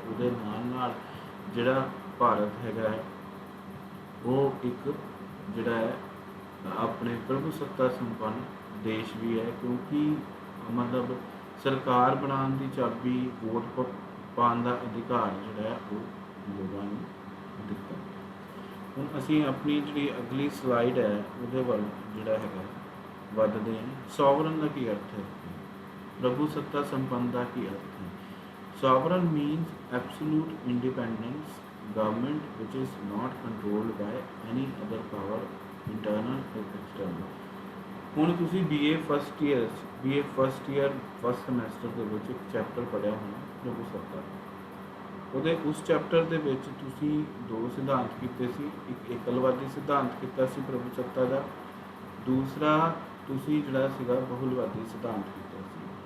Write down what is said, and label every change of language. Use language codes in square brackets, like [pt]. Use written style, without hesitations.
[pa] ਉਹਦੇ ਨਾਲ ਨਾਲ ਜਿਹੜਾ ਭਾਰਤ ਹੈਗਾ ਹੈ ਉਹ ਇੱਕ ਜਿਹੜਾ ਹੈ ਆਪਣੇ ਪ੍ਰਭੂ ਸੱਤਾ ਸੰਪੰਨ ਦੇਸ਼ ਵੀ ਹੈ, ਕਿਉਂਕਿ ਮਤਲਬ ਸਰਕਾਰ ਬਣਾਉਣ ਦੀ ਚਾਬੀ, ਵੋਟ ਪਾਉਣ ਦਾ ਅਧਿਕਾਰ ਜਿਹੜਾ ਹੈ ਉਹ ਲੋਕਾਂ ਨੂੰ ਦਿੱਤਾ। ਹੁਣ ਅਸੀਂ ਆਪਣੀ ਜਿਹੜੀ ਅਗਲੀ ਸਲਾਈਡ ਹੈ ਉਹਦੇ ਵੱਲ ਜਿਹੜਾ ਹੈਗਾ ਵੱਧਦੇ ਹਾਂ। ਸੋਵਰਨ ਦਾ ਕੀ ਅਰਥ ਹੈ? ਪ੍ਰਭੂ ਸੱਤਾ ਸੰਪੰਨ ਦਾ ਕੀ ਅਰਥ ਹੈ? [en] Sovereign means absolute independence government which is not controlled by any other power internal or external। [pa] ਹੁਣ ਤੁਸੀਂ BA first year first semester ਦੇ ਵਿੱਚ ਇੱਕ ਚੈਪਟਰ ਪੜ੍ਹਿਆ ਹੋਣਾ ਪ੍ਰਭੂ ਸੱਤਾ। ਉਹਦੇ ਉਸ ਚੈਪਟਰ ਦੇ ਵਿੱਚ ਤੁਸੀਂ ਦੋ ਸਿਧਾਂਤ ਕੀਤੇ ਸੀ। ਇੱਕ ਏਕਲਵਾਦੀ ਸਿਧਾਂਤ ਕੀਤਾ ਸੀ ਪ੍ਰਭੂ ਸੱਤਾ ਦਾ, ਦੂਸਰਾ ਤੁਸੀਂ ਜਿਹੜਾ ਸੀਗਾ ਬਹੁਲਵਾਦੀ ਸਿਧਾਂਤ ਕੀਤਾ ਸੀ।